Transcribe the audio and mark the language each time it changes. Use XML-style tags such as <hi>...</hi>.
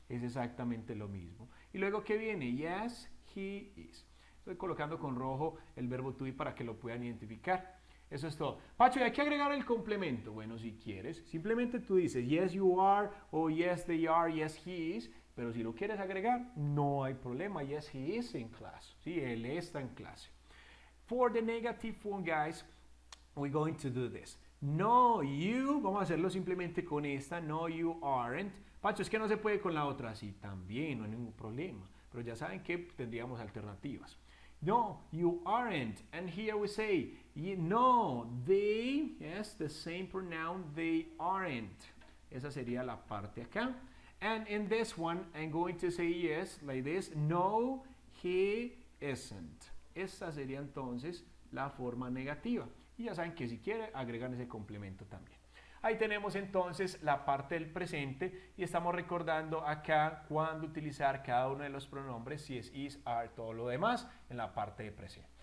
<es>Es exactamente lo mismo. Y luego, ¿qué viene?</es> <en>Yes, he is.</en> <es>Estoy colocando con rojo el verbo to be para que lo puedan identificar. Eso es todo. Pacho, ¿y hay que agregar el complemento? Bueno, si quieres, simplemente tú dices</es> <en>yes you are</en> <es>o</es> <en>yes they are, yes he is.</en> <es>Pero si lo quieres agregar, no hay problema.</es> <en>Yes, he is in class.</en> <es>Sí, él está en clase.</es> <en>For the negative form, guys, we're going to do this.</en> <es>No, you, vamos a hacerlo simplemente con esta.</es> <en>No, you aren't.</en> <es>Pacho, es que no se puede con la otra. Sí, también, no hay ningún problema. Pero ya saben que tendríamos alternativas.</es> <en>No, you aren't. And here we say, no, they, yes, the same pronoun, they aren't.</en> <es>Esa sería la parte acá.</es> <en>And in this one, I'm going to say yes, like this. No, he isn't.</en> <es>Esta sería entonces la forma negativa. Y ya saben que si quiere, agregan ese complemento también. Ahí tenemos entonces la parte del presente y estamos recordando acá cuándo utilizar cada uno de los pronombres, si es is, are, todo lo demás, en la parte de presente.</es>